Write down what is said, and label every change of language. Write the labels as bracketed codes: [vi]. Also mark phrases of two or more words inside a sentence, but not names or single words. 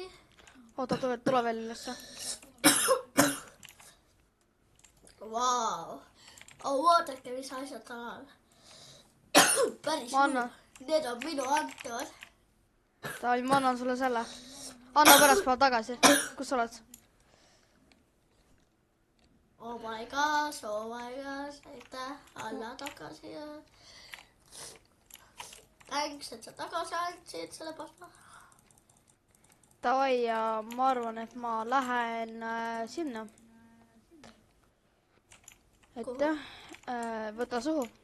[et] Oota, tule veel ülesse. Vau. Vaadake, mis asjad taga on. Päris muu. Need on minu antavad. Ma annan sulle selle. Anna pärast päeva tagasi. Kus sa oled? [en] Oh my gosh. [et] Aitäh. Anna tagasi. Thanks, et sa tagasi andsid selle pasta. Davai, ja ma arvan, et ma lähen sinna. Võta suhu.